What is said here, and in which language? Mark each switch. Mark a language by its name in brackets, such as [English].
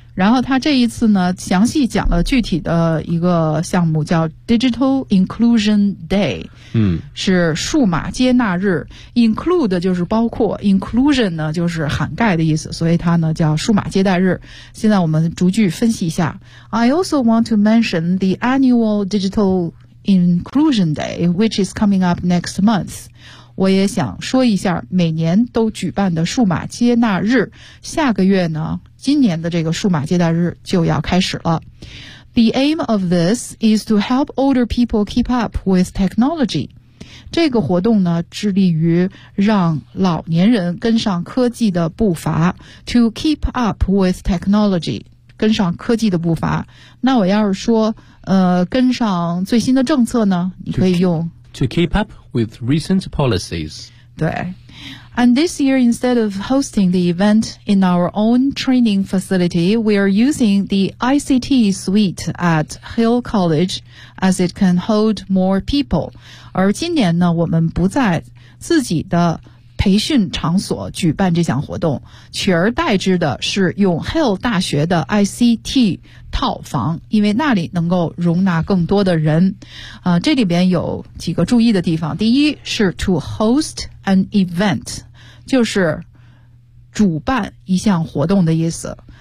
[Chinese] 然后他这一次呢，详细讲了具体的一个项目，叫 Digital Inclusion Day，嗯，是数码接纳日。Include 就是包括 ，Inclusion 呢就是涵盖的意思，所以它呢叫数码接待日。现在我们逐句分析一下。 [English] I also want to mention the annual Digital Inclusion Day, which is coming up next month. [Chinese] 我也想说一下每年都举办的数码接纳日，下个月呢，今年的这个数码接纳日就要开始了。 [English] The aim of this is to help older people keep up with technology. [Chinese] 这个活动呢，致力于让老年人跟上科技的步伐 [English] to keep up with technology, [Chinese] 跟上科技的步伐。那我要是说跟上最新的政策呢，你可以用 [English] To keep up with recent policies. [Chinese] 对。 [English] And this year, instead of hosting the event in our own training facility, we are using the ICT suite at Hill College as it can hold more people. [Chinese] 而今年呢，我们不在自己的培训场所举办这项活动，取而代之的是用 Hill 大学的 ICT 套房，因为那里能够容纳更多的人。这里边有几个注意的地方。第一是 [English] to host an event， [Chinese] 就是主办一项活动的意思。